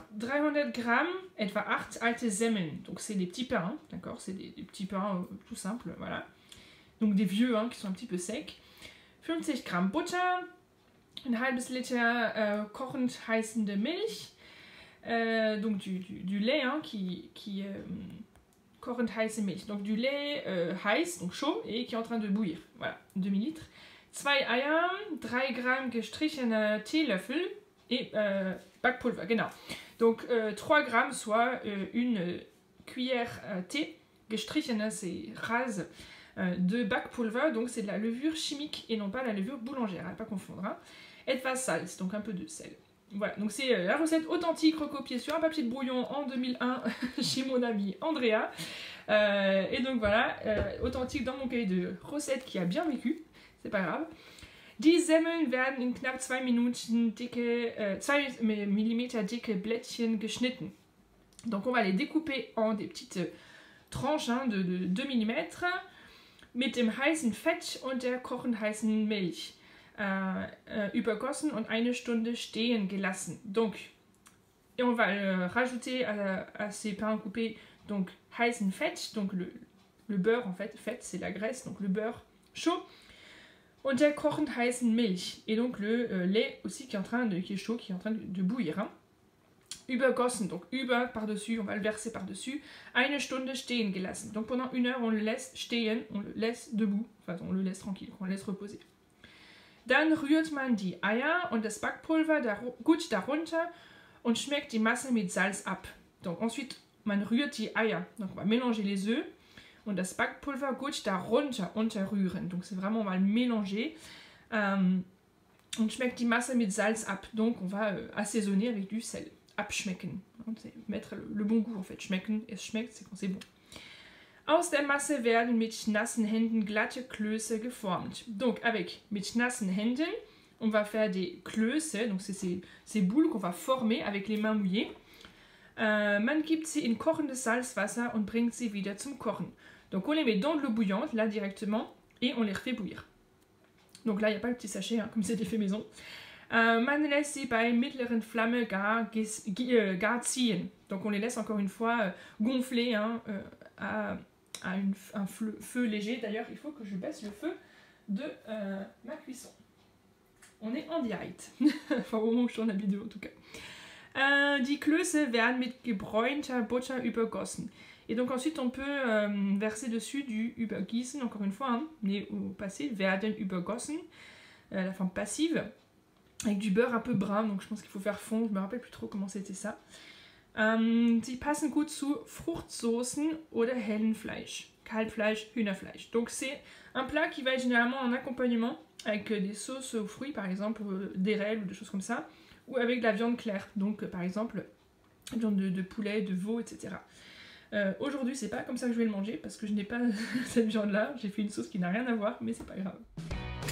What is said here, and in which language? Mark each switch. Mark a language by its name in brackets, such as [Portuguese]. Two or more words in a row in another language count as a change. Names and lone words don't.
[German] 300 Gramm, etwa 8 alte Semmeln. [French] Donc c'est des petits pains, hein, d'accord, c'est des petits pains tout simples, voilà. Donc des vieux hein, qui sont un petit peu secs. [German] 50 Gramm Butter, ein halbes Liter kochend heißende Milch. [French] Donc du lait hein, [German] kochend heiße Milch. [French] Donc du lait heiß, donc chaud, et qui est en train de bouillir. Voilà, 2 millilitres. [German] 2 Eier, 3 Gramm gestrichener Teelöffel. Et backpulver, genau. [French] Donc 3 grammes, soit une cuillère thé, gestrichene, c'est rase, de backpulver, donc c'est de la levure chimique et non pas la levure boulangère, à ne pas confondre. Hein. [German] Etwas Salz, [French] donc un peu de sel. Voilà, donc c'est la recette authentique recopiée sur un papier de brouillon en 2001 chez mon amie Andrea. Et donc voilà, authentique dans mon cahier de recettes qui a bien vécu, c'est pas grave. [German] Die Semmeln werden in knapp 2 Minuten 2 mm dicke Blättchen geschnitten. [French] Donc on va les découper en des petites tranches hein, de 2 mm [German] mit dem heißen Fett und der kochend heißen Milch übergossen und 1 Stunde stehen gelassen. [French] Donc, et on va rajouter à ces pains coupés donc [German] heißen Fett, [French] donc le beurre en fait, fett c'est la graisse, donc le beurre chaud. [German] Und der kochend heißen Milch. [French] Et donc le lait aussi qui est chaud, qui est en train de bouillir. Hein. Übergossen, donc über par-dessus, on va le verser par-dessus. [German] 1 Stunde stehen gelassen. [French] Donc pendant 1 heure, on le laisse stehen, on le laisse debout. Enfin, on le laisse tranquille, on le laisse reposer. [German] Dann rührt man die Eier und das Backpulver gut darunter und schmeckt die Masse mit Salz ab. [French] Donc ensuite, [German] man rührt die Eier. [French] Donc on va mélanger les œufs. [German] und das Backpulver gut darunter unterrühren. [French] Donc c'est vraiment, on va le mélanger. [German] Und schmeckt die Masse mit Salz ab. [French] Donc on va assaisonner avec du sel. [German] Abschmecken. [French] C'est mettre le bon goût en fait. [German] Schmecken, es schmeckt, [French] c'est quand c'est bon. [German] Aus der Masse werden mit nassen Händen glatte Klöße geformt. Donc mit nassen Händen, [French] on va faire des Klöße, donc c'est ces boules qu'on va former avec les mains mouillées. [German] Man gibt sie in kochendes Salzwasser und bringt sie wieder zum Kochen. [French] Donc on les met dans de l'eau bouillante, là directement, et on les refait bouillir. Donc là, il n'y a pas le petit sachet, hein, comme c'est des faits maison. [German] Man lässt sie bei mittleren Flamme gar ziehen. [French] Donc on les laisse encore une fois gonfler hein, à un feu léger. D'ailleurs, il faut que je baisse le feu de ma cuisson. On est en direct. Enfin, au moment où je tourne la vidéo, en tout cas. [German] Die Klöße werden mit gebräunter Butter übergossen. [French] Et donc ensuite, on peut verser dessus du übergießen, encore une fois, hein, mais au passé, [German] werden übergossen, [French] la forme passive, avec du beurre un peu brun, donc je pense qu'il faut faire fondre, je me rappelle plus trop comment c'était ça. [German] Sie passen gut zu Fruchtsoßen oder hellen Fleisch, Kalbfleisch, Hühnerfleisch. [French] Donc c'est un plat qui va être généralement en accompagnement avec des sauces aux fruits, par exemple d'érel ou des choses comme ça, ou avec de la viande claire, donc par exemple viande de poulet, de veau, etc. Aujourd'hui c'est pas comme ça que je vais le manger parce que je n'ai pas cette viande là, j'ai fait une sauce qui n'a rien à voir, mais c'est pas grave.